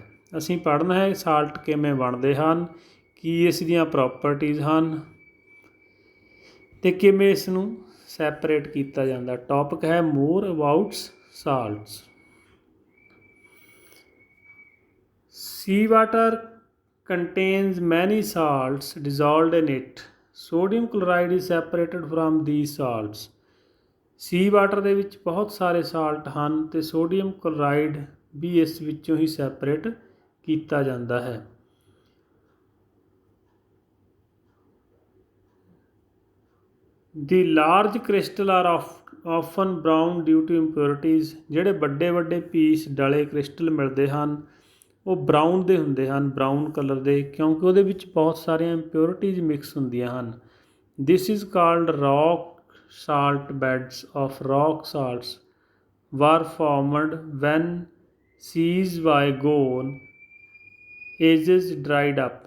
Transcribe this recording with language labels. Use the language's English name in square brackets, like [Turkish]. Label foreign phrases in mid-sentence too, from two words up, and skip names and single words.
[Punjabi] ਅਸੀਂ ਪੜ੍ਹਨਾ ਹੈ ਸਾਲਟ ਕਿਵੇਂ ਬਣਦੇ ਹਨ, ਕੀ ਇਸ ਦੀਆਂ ਪ੍ਰੋਪਰਟੀਜ਼ ਹਨ। ਤੇ ਕਿਵੇਂ ਇਸ ਨੂੰ ਸੈਪਰੇਟ ਕੀਤਾ ਜਾਂਦਾ। ਟੌਪਿਕ ਹੈ [English] more abouts salts. sea water contains many salts dissolved in it. Sodium chloride is separated from these salts. sea water [Punjabi] ਦੇ ਵਿੱਚ ਬਹੁਤ ਸਾਰੇ ਸਾਲਟ ਹਨ ਤੇ [English] sodium chloride [Punjabi] ਵੀ ਇਸ ਵਿੱਚੋਂ ਹੀ ਸੈਪਰੇਟ ਕੀਤਾ ਜਾਂਦਾ ਹੈ। [English] The large crystal are often brown due to impurities. [Punjabi] ਜਿਹੜੇ ਵੱਡੇ ਵੱਡੇ ਪੀਸ ਡਲੇ ਕ੍ਰਿਸਟਲ ਮਿਲਦੇ ਹਨ ਉਹ ਬਰਾਊਨ ਦੇ ਹੁੰਦੇ ਹਨ, [English] brown colour [Punjabi] ਦੇ, ਕਿਉਂਕਿ ਉਹਦੇ ਵਿੱਚ ਬਹੁਤ ਸਾਰੀਆਂ [English] impurities mix [Punjabi] ਹੁੰਦੀਆਂ ਹਨ। [English] this is called rock salt beds of rock salts were formed when seas by gone ages dried up.